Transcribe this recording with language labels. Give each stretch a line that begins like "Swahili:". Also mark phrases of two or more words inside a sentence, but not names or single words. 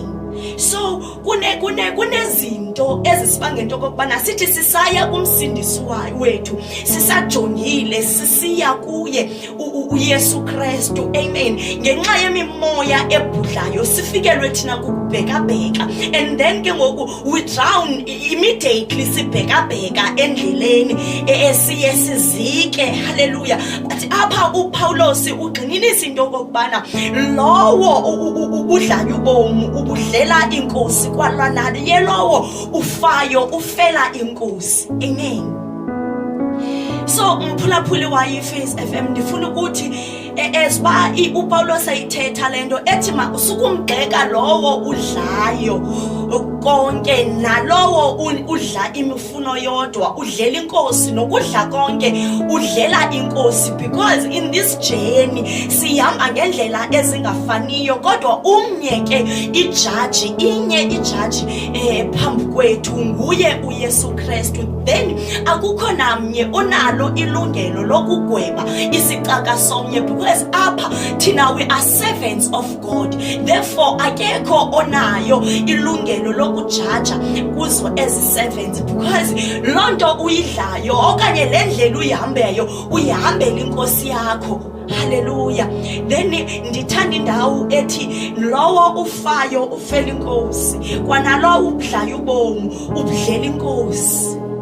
Xhosa: So kunezinto ezisibanga into kokubana sithi sisaya kumsindisi wethu, sisajongile sisiya kuye uYesu Kristu. Amen. Ngenxa yemimoya ebhudlayo sifikelwe thina kubheka bheka,
English: and then
Xhosa: ke ngoku
English: we drown immediately
Xhosa: sibheka bheka endleleni esiye sizike. Hallelujah. But apha uPaulos ugxininisa into kokubana lowo ubudlayo ubomu ubudlela inkosi kwalwana yelowo ufayo ufela inkosi. Amen. So umphulaphuli wa iFaith FM ndifuna ukuthi esba uPaulos ayithetha lento ethi usukumgxeka lowo udlayo konke nalowo udla imifuno yodwa, udlela inkosi nokudla konke udlela inkosi,
English: because in this journey
Xhosa: sihamba ngendlela ezingafaniyo kodwa umnye ke ijaji phambi kwethu nguye uYesu Kristu. Then akukho namnye onalo ilungelo lokugweba isicaka somnye, because apha thina
English: we are servants of God.
Xhosa: Therefore akekho onayo ilungelo lokujaja kuzo ezi servants, because lonto uyidlayo okanye lendlela uyihambeyo uyihambela inkosi yakho. Hallelujah. Then ndithanda indawo ethi lowo ufayo ufela inkosi, kwanalowo ubudlayo ubomu ubudlela inkosi.